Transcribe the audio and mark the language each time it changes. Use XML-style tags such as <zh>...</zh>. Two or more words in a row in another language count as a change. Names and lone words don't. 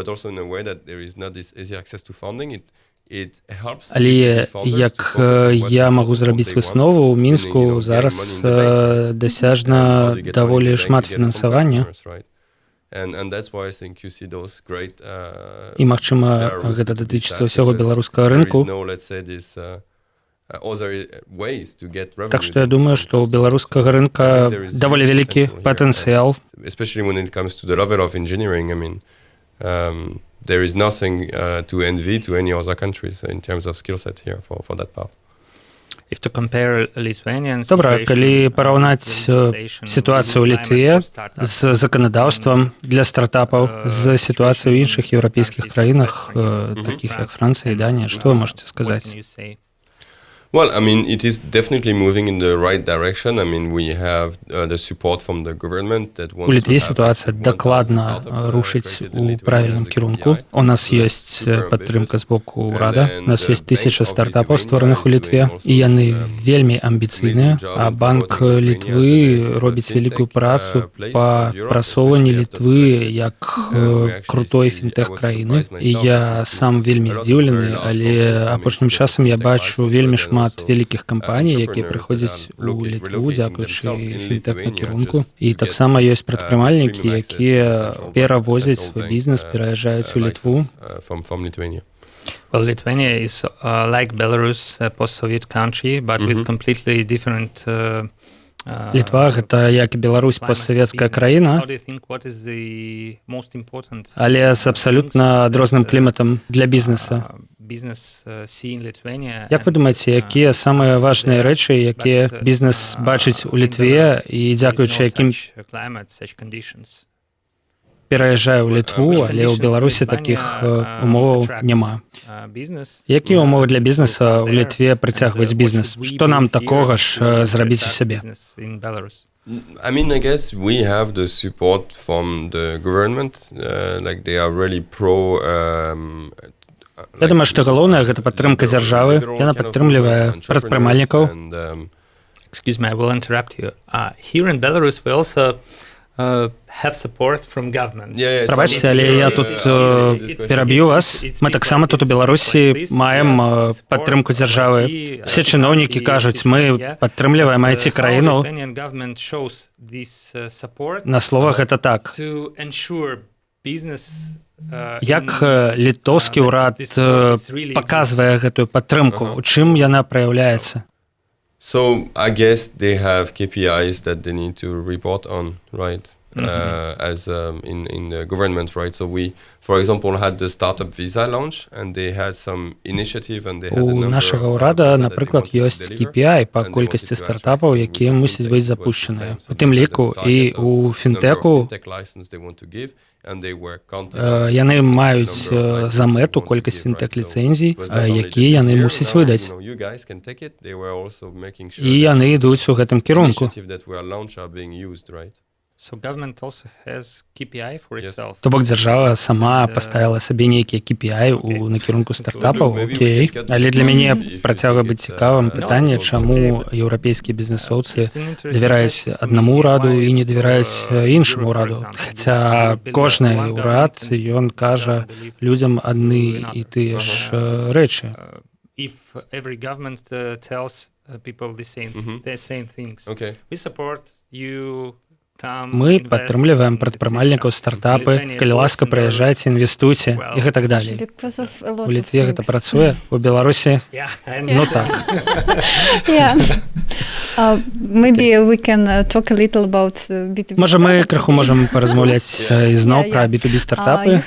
<be>Але як я магу зрабіць выснову, у Мінску зараз дасяжна даволі шмат фінансавання. І, магчыма, гэта датычыцца ўсяго беларускага рынку. Так што я думаю, што ў беларускага рынка даволі вялікі патэнцыял.</be> <en>There is nothing to envy to any other countries in terms of skill set here for that part.</en> <be>Добра, калі параўнаць сітуацыю ў Літве з заканадаўствам для стартапаў з сітуацыяй у іншых еўрапейскіх краінах, такіх як Францыя і Данія, што вы можаце сказаць?</be> <en>Well, I mean, it is definitely moving in the right direction. I mean, we have the support from the government that wants</en> <be>У Літве</be> <en>to have</en> <be>ситуація</be> <en>1000</en> <be>дакладна</be> <en>startups,</en> <be>рушыць</be> <en>created in</en> <be>у</be> <en>Lithuania</en> <be>правільным</be> <en>as a</en> <be>кірунку.</be> <en>KPI.</en> <be>У нас ёсць</be> <en>Super</en> <be>падтрымка з боку</be> <en>ambitious.</en> <be>ўрада.</be> <en>And</en> <be>У нас</be> <en>then</en> <be>ёсць</be> <en>the</en> <be>1000</be> <en>Bank of</en> <be>стартапаў,</be> <en>Lithuania</en> <be>створаных у</be> <en>is</en> <be>Літве,</be> <en>doing</en> <be>і яны</be> <en>also,</en> <be>вельмі амбіцыйныя.</be> <en>amazing job</en> <be>А</be> <en>in</en> <be>Банк</be> <en>promoting Lithuania</en> <be>Літвы</be> <en>as the</en> <be>робіць</be> <en>fintech,</en> <be>вялікую працу</be> <en>place</en> <be>па</be> <en>of Europe,</en> <be>прасоўванні</be> <en>especially after</en> <be>Літвы</be> <en>Brexit.</en> <be>як</be> <en>We actually</en> <be>крутой</be> <en>see- I</en> <be>фінтэх</be> <en>was</en> <be>краіны.</be> <en>surprised</en> <be>І</be> <en>myself</en> <be>я</be> <en>to see</en> <be>сам вельмі</be> <en>a lot of</en> <be>здзіўлены,</be> <en>very large</en> <be>але</be> <en>companies coming</en> <be>апошнім</be> <en>to</en> <be>часам я</be> <en>fintech</en> <be>бачу</be> <en>license,</en> <be>вельмі</be> <en>but then</en> <be>шмат</be> <en>also,</en> <be>вялікіх кампаній, якія</be> <en>entrepreneurs</en> <be>прыходзяць</be> <en>that are</en> <be>у Літву,</be> <en>relocating</en> <be>дзякуючы</be> <en>themselves in</en> <be>фінтэх</be> <en>Lithuania</en> <be>накірунку.</be> <en>just</en> <be>І</be> <en>to</en> <be>таксама</be> <en>get,</en> <be>ёсць прадпрымальнікі,</be> <en>extreme access</en> <be>якія</be> <en>to the central bank,</en> <be>перавозяць</be> <en>central</en> <be>свой</be> <en>bank,</en> <be>бізнес, пераязджаюць у Літву.</be> <en>license, from Lithuania. Well, Lithuania is like Belarus, a post-Soviet country, but with completely different.</en> <be>Літва гэта як і Беларусь постсавецкая краіна,</be> <en>How do you think what is the most important?</en> <be>але з абсалютна адрозным кліматам для бізнеса.</be> <en>Business see in Lithuania.</en> <be>Як вы думаеце, якія самыя важныя рэчы, якія бізнес бачыць у Літве і дзякуючы якім пераязджае ў Літву, але ў Беларусі такіх умоваў няма. Якія умовы для бізнеса ў Літве прыцягваюць бізнес? Што нам такога ж зрабіць у сябе?</be> <en>I mean, I guess we have the support from the government, like they are really pro.</en> <be>Я думаю, што галоўнае гэта падтрымка дзяржавы. Яна падтрымлівае прадпрымальнікаў.</be> <en>Excuse me, I will interrupt you. Here in Belarus we also have support from government.</en> <be>Прабачце, але я тут пераб'ю вас. Мы таксама тут у Беларусі маем падтрымку дзяржавы. Все чыноўнікі кажуць, мы падтрымліваем IT-краіну. На словах гэта так. Як літоўскі ўрад паказвае гэтую падтрымку? У чым яна праяўляецца?</be> <en>So I guess they have KPIs that they need to report on, right? As in the government, right? So we, for example, had the startup visa launch, and they had some initiative, and they had a</en> <be>У</be> <en>number</en> <be>нашага</be> <en>of</en> <be>ўрада,</be> <en>visa that they</en> <be>напрыклад,</be> <en>wanted to</en> <be>ёсць</be> <en>deliver,</en> <be>KPI па</be> <en>and they</en> <be>колькасці</be> <en>wanted to</en> <be>стартапаў,</be> <en>actually</en> <be>якія</be> <en>with</en> <be>мусяць быць</be> <en>fintech was the</en> <be>запушчаныя.</be> <en>same.</en> <be>У тым</be> <en>So they had</en> <be>ліку</be> <en>a</en> <be>і</be> <en>target</en> <be>у</be> <en>of number of</en> <be>фінтэку</be> <en>fintech license they want to give, and they were counting</en> <be>яны маюць за мэту колькасць фінтэк-ліцэнзій, якія яны мусяць выдаць. І яны ідуць у гэтым кірунку.</be> <en>So government also has KPI for itself.</en> <be>То бок дзяржава сама паставіла сабе нейкія KPI у накірунку стартапаў, окей. Але для мяне працягвае быць цікавым пытанне, чаму еўрапейскія бізнесоўцы давяраюць аднаму ўраду і не давяраюць іншаму ўраду. Хаця кожны ўрад, ён кажа людзям адны і тыя ж рэчы.</be> <en>If every government tells people the same things. We support you.</en> <be>Мы падтрымліваем прадпрымальнікаў стартапы, калі ласка, прыязджайце, інвестуйце і гэтак далей. У Літве гэта працуе, у Беларусі ну так. Можа, мы крыху можам паразмаўляць ізноў пра B2B стартапы.</be>